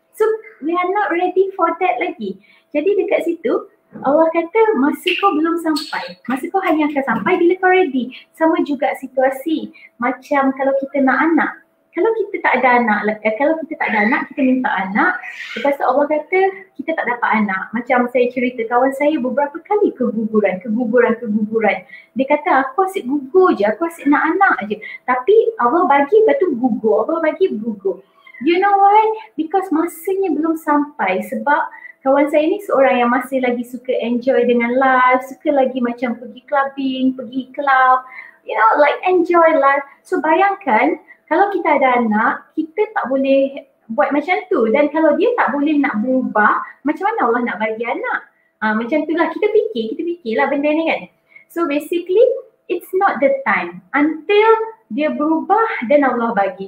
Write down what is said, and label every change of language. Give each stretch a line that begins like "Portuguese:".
English: So we are not ready for that
Malay: lagi. Jadi dekat situ, Allah kata masa kau belum sampai. Masa kau hanya akan sampai bila kau ready. Sama juga situasi macam kalau kita nak anak. Kalau kita tak ada anak, kita minta anak. Lepas tu Allah kata kita tak dapat anak. Macam saya cerita kawan saya beberapa kali keguguran. Dia kata aku asyik gugur je, aku asyik nak anak je. Tapi Allah bagi, lepas tu gugur.
English: You know why?
Malay: Because masanya belum sampai. Sebab kawan saya ni seorang yang masih lagi suka enjoy dengan life, suka lagi macam pergi clubbing, pergi club,
English: you know, like enjoy life.
Malay: So bayangkan kalau kita ada anak, kita tak boleh buat macam tu. Dan kalau dia tak boleh nak berubah, macam mana Allah nak bagi anak? Macam tu lah, kita fikirlah benda ni kan.
English: So basically, it's not the time.
Malay: Until dia berubah, dan Allah bagi.